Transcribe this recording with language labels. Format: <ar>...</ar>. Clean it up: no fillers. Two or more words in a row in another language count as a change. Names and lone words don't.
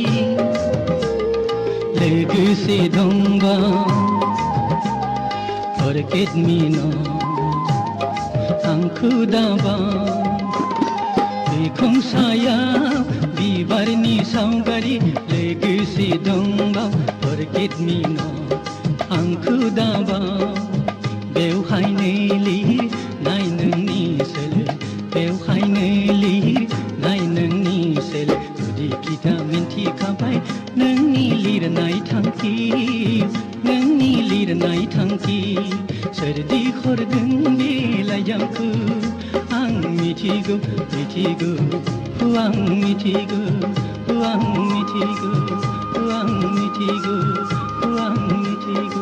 <brx>लोगोसे दंबाव</brx> <en>Forget me not</en> <brx>आंखौ दाबाव बिखंसायाव बिबारनि सावगारि लोगोसे दंबाव</brx> <en>Forget me not</en> <brx>आंखौ दाबाव बेवहायनो लिरनाय नोंनि सोलो बेवहायनो लिरनाय नोंनि सोलो गुदि खिथा मिन्थिखाबाय नोंनि लिरनाय थांखि नोंनि लिरनाय थांखि सोरदि हरदों बे लाइजामखौ आं मिथिगौ मिथिगौ आं मिथिगौ आं मिथिगौ आं मिथिगौ आं मिथिगौ</brx>